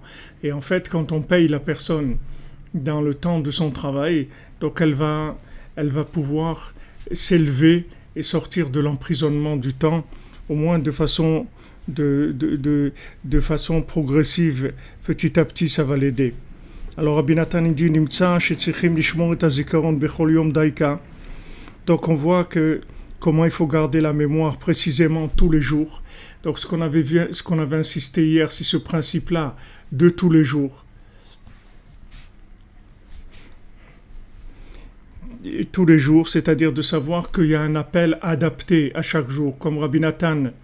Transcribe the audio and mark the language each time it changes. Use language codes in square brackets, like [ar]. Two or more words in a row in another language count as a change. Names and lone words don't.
[fr] Et en fait, quand on paye la personne dans le temps de son travail, donc elle va pouvoir s'élever et sortir de l'emprisonnement du temps, au moins de façon progressive. Petit à petit, ça va l'aider. Alors, Rabbi Nathan dit, [he] נמצא שצריכים לשמור את הזכרון בכל יום דייקא. [fr] Donc, on voit que comment il faut garder la mémoire précisément tous les jours. Donc, ce qu'on avait insisté hier, c'est ce principe-là de tous les jours. Et tous les jours, c'est-à-dire de savoir qu'il y a un appel adapté à chaque jour, comme Rabbi Nathan.